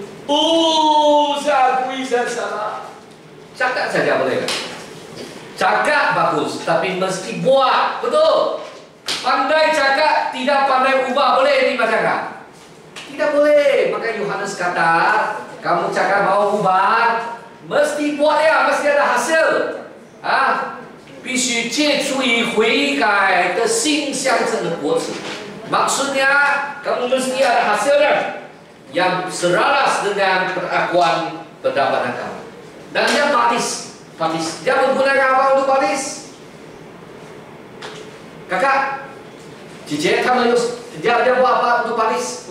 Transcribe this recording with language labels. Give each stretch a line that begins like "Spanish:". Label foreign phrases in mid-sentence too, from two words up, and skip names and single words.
Malay: Saya akui saya salah. Cakap saja boleh kan? Cakap bagus, tapi mesti buat, betul? Pandai cakap, tidak pandai ubah, boleh ini cakap? Tidak boleh. Maka Yohanes kata, kamu cakap mau ubah, mesti buat ya, mesti ada hasil.
Chinese: 必须结出以悔改的心相称的果子.
Malay: Maksudnya, kamu mesti ada hasilnya yang selaras dengan pengakuan pendapatan kamu. Dan dia baptis. Dia menggunakan apa untuk baptis? Kakak, Cici, kamu dia buat apa untuk baptis?